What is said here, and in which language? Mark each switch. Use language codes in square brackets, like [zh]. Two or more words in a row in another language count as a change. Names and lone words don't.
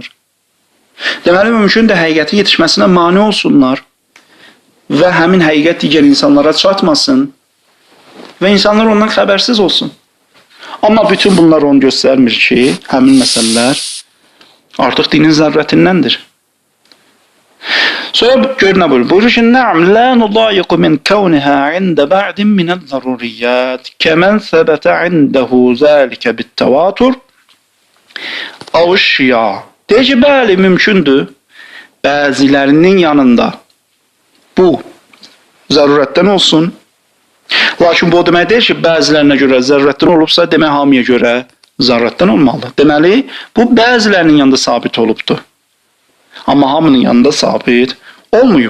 [az] Deməli, mümkün də həqiqətin yetişməsinə mane olsunlar və həmin həqiqət digər insanlara çatmasın və insanlar ondan xəbərsiz olsun. Amma bütün bunlar onu göstərmir ki, həmin məsələlər artıq dinin zərurətindəndir. Sonra gör nə buyurur? Buyurur ki, [ar] "نعم، لا نضايق من كونها عند بعض من الضروريات، كما ثبت عنده ذلك بالتواتر أو الشياع." [az] Deyir ki, bəli, mümkündür. Bəzilərinin yanında bu zərurətdən olsun. Lakin bu demək deyil ki, bəzilərinə görə zərurətdən olubsa, demək hamıya görə zərurətdən olmalıdır. Deməli, bu bəzilərinin yanında sabit olubdur. Amma hamının yanında sabit olmayıb.